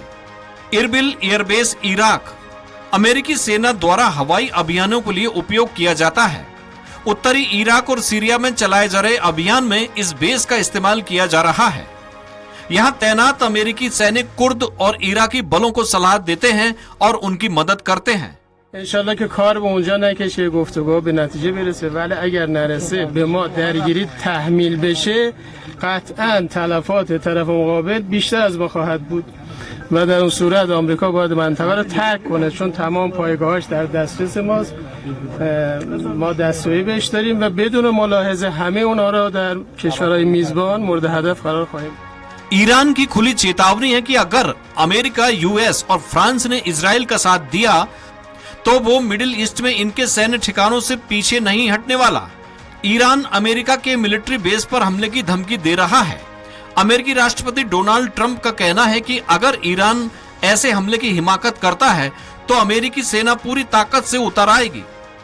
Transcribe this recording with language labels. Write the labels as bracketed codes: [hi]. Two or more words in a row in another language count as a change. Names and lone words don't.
[hi] इरबिल एयरबेस इराक अमेरिकी सेना द्वारा हवाई अभियानों के लिए उपयोग किया जाता है। उत्तरी इराक और सीरिया में चलाए जा रहे अभियान में इस बेस का इस्तेमाल किया जा रहा है। यहाँ तैनात अमेरिकी सैनिक कुर्द और इराकी बलों को सलाह देते हैं और उनकी मदद करते हैं। [fa] انشالله که کار به اونجا نکشه، گفتگو به نتیجه برسه، ولی اگر نرسه به ما درگیری تحمیل بشه قطعا تلفات طرف مقابل بیشتر از ما خواهد بود و در اون صورت آمریکا باید منطقه رو ترک کنه، چون تمام پایگاهاش در دسترس ماست. ما دستوری بهش داریم و بدون ملاحظه همه اونها رو در کشورهای میزبان مورد هدف قرار خواهیم. [hi] ईरान की खुली चेतावनी है कि अगर अमेरिका, US और फ्रांस ने इजराइल का साथ दिया तो वो मिडिल ईस्ट में इनके सैन्य ठिकानों से पीछे नहीं हटने वाला। ईरान अमेरिका के [en] military base [hi] पर हमले की धमकी दे रहा है। अमेरिकी राष्ट्रपति डोनाल्ड ट्रंप का कहना है कि अगर ईरान ऐसे हमले की हिमाकत करता है तो अमेरिकी सेना पूरी ताकत से उतर आएगी।